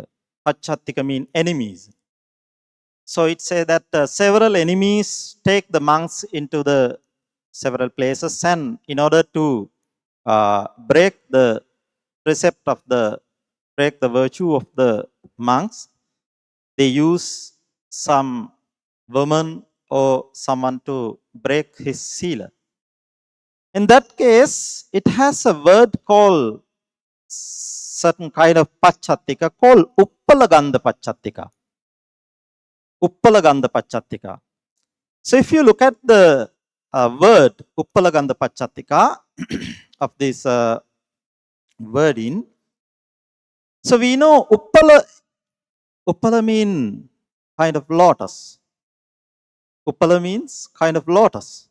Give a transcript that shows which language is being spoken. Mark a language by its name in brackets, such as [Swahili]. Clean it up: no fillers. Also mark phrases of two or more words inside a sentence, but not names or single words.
[English] Pacchattika means enemies. So it says that several enemies take the monks into the several places, and in order to break the precept of the break the virtue of the monks, they use some woman or someone to break his seal. In that case, it has a word called certain kind of pachattika called [Pali] uppalaganda pachattika. Uppalaganda pachattika. [English] So if you look at the word [Pali] uppalaganda pachattika [English] of this wording, so we know uppala mean kind of lotus. Uppala means kind of lotus.